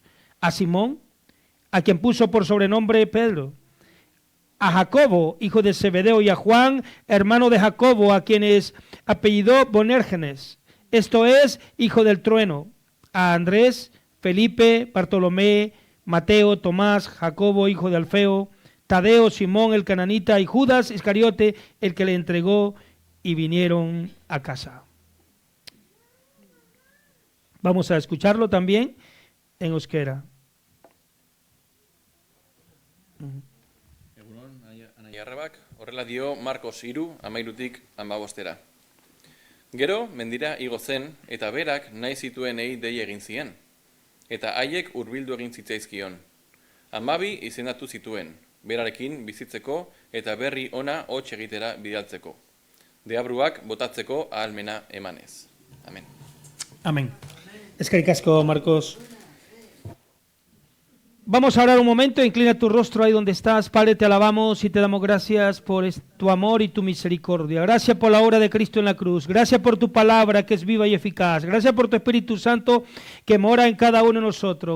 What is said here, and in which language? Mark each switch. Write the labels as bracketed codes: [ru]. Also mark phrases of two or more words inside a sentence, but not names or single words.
[es] A Simón, a quien puso por sobrenombre Pedro, a Jacobo, hijo de Zebedeo, y a Juan, hermano de Jacobo, a quienes apellidó Boanerges, esto es, hijo del trueno, a Andrés, Felipe, Bartolomé, Mateo, Tomás, Jacobo, hijo de Alfeo, Tadeo, Simón el cananita y Judas Iscariote, el que le entregó, y vinieron a casa. Vamos a escucharlo también en euskera. [eu] Egunon, anaiarrabak, horrela dio Markos 3:13 15. Gero, mendira igo zen, eta berak nahi zituenei dei egin zien. Eta haiek hurbildu egin zitzaizkion. 12 izendatu zituen, berarekin bizitzeko eta berri ona hots egitera bidaltzeko. Deabruak botatzeko ahalmena emanez. Amen. Amén. Eskerrik asko, Marcos. [es] Vamos a orar un momento, inclina tu rostro ahí donde estás. Padre, te alabamos y te damos gracias por tu amor y tu misericordia. Gracias por la obra de Cristo en la cruz. Gracias por tu palabra que es viva y eficaz. Gracias por tu Espíritu Santo que mora en cada uno de nosotros.